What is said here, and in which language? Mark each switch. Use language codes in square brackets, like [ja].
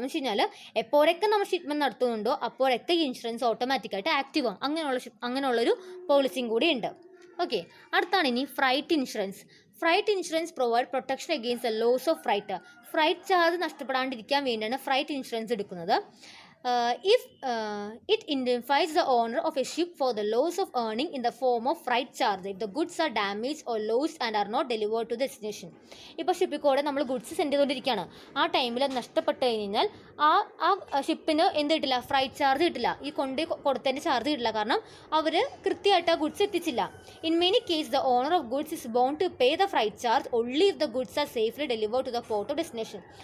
[ml] എന്ന് വെച്ച് കഴിഞ്ഞാൽ എപ്പോഴൊക്കെ നമ്മൾ ഷിപ്മെൻറ്റ് നടത്തുന്നുണ്ടോ അപ്പോഴൊക്കെ ഈ ഇൻഷുറൻസ് ഓട്ടോമാറ്റിക്കായിട്ട് ആക്റ്റീവ് ആകും. അങ്ങനെയുള്ളൊരു പോളിസിയും കൂടി ഉണ്ട്. ഓക്കെ, അടുത്താണ് ഇനി freight insurance. [en] Freight insurance provide protection against the loss of freight. [ml] Freight charge നഷ്ടപ്പെടാണ്ടിരിക്കാൻ വേണ്ടിയാണ് ഫ്രൈറ്റ് ഇൻഷുറൻസ് എടുക്കുന്നത്. [en] if it indemnifies the owner of a ship for the loss of earning in the form of freight charge if the goods are damaged or lost and are not delivered to the destination. [ml] ഇപ്പോൾ ഷിപ്പിൽ കൂടെ നമ്മൾ goods send ചെയ്തുകൊണ്ടിരിക്കുകയാണ്. ആ ടൈമിൽ അത് നഷ്ടപ്പെട്ട് കഴിഞ്ഞാൽ ആ ഷിപ്പിന് എന്ത് കിട്ടില്ല, ഫ്രൈറ്റ് ചാർജ് കിട്ടില്ല, ഈ കൊടുത്തതിൻ്റെ ചാർജ് കിട്ടില്ല, കാരണം അവർ കൃത്യമായിട്ട് ആ goods എത്തിച്ചില്ല. [en] In many case the owner of goods is bound to pay the freight charge only if the goods are safely delivered to the port of destination.